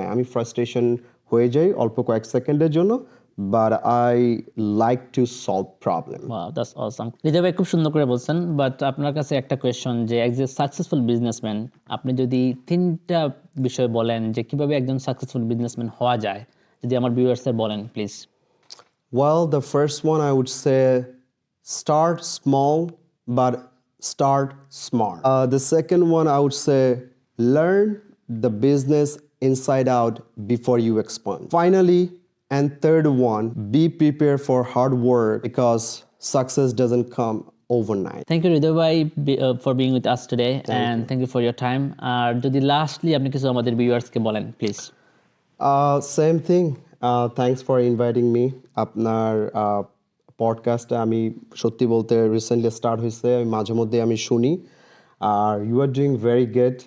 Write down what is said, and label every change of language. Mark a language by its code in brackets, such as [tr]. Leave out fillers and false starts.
[bn] হ্যাঁ, আমি ফ্রাস্ট্রেশন হয়ে যাই অল্প কয়েক সেকেন্ডের জন্য, [en] But I like to solve problem. Wow, that's awesome. [bn] হৃদয় ভাই খুব সুন্দর করে বলছেন, বাট আপনার কাছে একটা কোয়েশ্চন, যে একজন সাকসেসফুল বিজনেসম্যান, আপনি যদি 3টা বিষয় বলেন যে কিভাবে একজন সাকসেসফুল বিজনেসম্যান হওয়া যায়, যদি আমার ভিউয়ার্সদের বলেন please. [en] Well, the first one I would say start small, but start smart. The second one I would say learn the business inside out before you expand. Finally, and third one, be prepared for hard work because success doesn't come overnight. Thank you Hridoy ভাই for being with us today, and thank you for your time. [bn] আর যদি lastly আপনি কিছু আমাদের ভিউয়ার্সকে বলেন please. [en] Same thing. Thanks for inviting me. [bn] আপনার পডকাস্টে আমি সত্যি বলতে রিসেন্টলি স্টার্ট হয়েছে, আমি মাঝে মধ্যে আমি শুনি, [en] আর you are doing very good.